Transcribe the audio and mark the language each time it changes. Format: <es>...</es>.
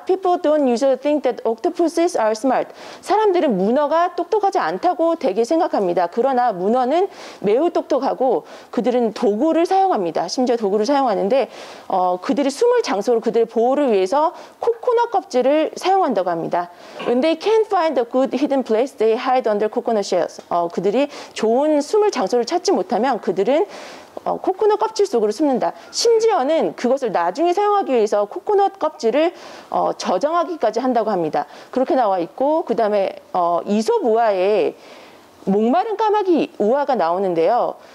<en>People don't usually think that octopuses are smart.</en> <ko>사람들은 문어가 똑똑하지 않다고 되게 생각합니다. 그러나 문어는 매우 똑똑하고 그들은 도구를 사용합니다. 심지어 도구를 사용하는데 그들이 숨을 장소로 그들의 보호를 위해서 코코넛 껍질을 사용한다고 합니다.</ko> <en>When they can't find a good hidden place, they hide under coconut shells.</en> <ko>그들이 좋은 숨을 장소를 찾지 못하면 그들은 코코넛 껍질 속으로 숨는다. 심지어는 그것을 나중에 사용하기 위해서 코코넛 껍질을 저장하기까지 한다고 합니다. 그렇게 나와 있고 그 다음에 이솝 우화에 목마른 까마귀 우화가 나오는데요.</ko>